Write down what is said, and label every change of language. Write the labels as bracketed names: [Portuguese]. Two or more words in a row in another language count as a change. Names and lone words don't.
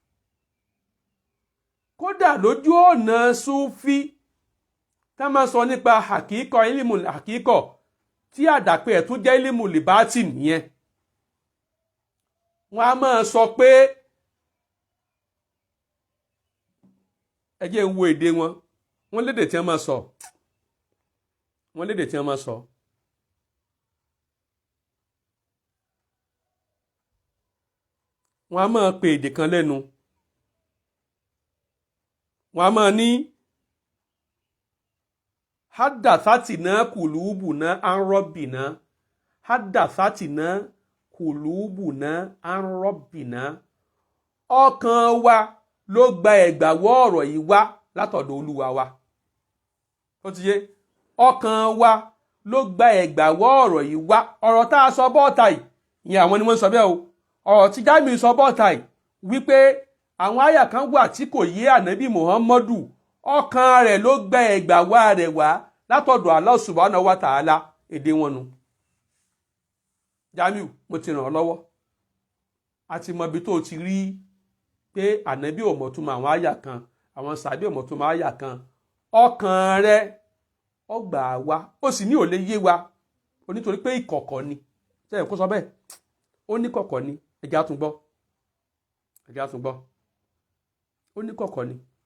[Yoruba] kódà lójú ọ̀nà Sufi tá máa sọ nípa àkíkọ ilimu àkíkọ tí àdàpé ẹ̀ tún jẹ́ ilimu libati nìyẹn wọ́n á máa sọ pé ẹ jẹ́ ń wo èdè wọ́n lédè tí wọ́n máa sọ wọ́n á máa pe èdè kan lẹ́nu wọ́n á máa ní [Arabic] حدثتنا قلوبنا عن ربنا حدثتنا قلوبنا عن ربنا [Yoruba] ọkàn wa ló gba ẹ̀gbàwọ́ ọ̀rọ̀ yìí wá látọ̀dọ̀ Olúwa wa ó ti yé ọkàn wa ló gba ẹ̀gbàwọ́ ọ̀rọ̀ yìí wá ọ̀rọ̀ tá a sọ bọ́ọ̀tà yìí ìyẹn àwọn ni wọ́n sọ bẹ́ẹ̀ o ọ̀rọ̀ tí Jamiu sọ bọ́ọ̀tà yìí wípé àwọn àyà kan wà tí kò yé ànábì Muhammadu ọkàn rẹ̀ ló gba ẹ̀gbàwá rẹ̀ wá látọ̀dọ̀ [Arabic] الله سبحانه وتعالى [Yoruba] èdè wọn nu Jamiu mo ti ràn ọ́ lọ́wọ́ àti mọ ibi tó ti rí pé ànábì ò mọ̀túmọ̀ àwọn àyà kan àwọn sàbí ò mọ̀túmọ̀ àyà kan ọkàn rẹ̀ ó gbà wá ó sì ní ò lè yé wa onítorí pé ìkọ̀kọ̀ ni sẹ́yìn kó sọ bẹ́ẹ̀ ó ní kọ̀kọ̀ ni ẹ̀já tún gbọ́ ó ní kọ̀kọ̀ ni.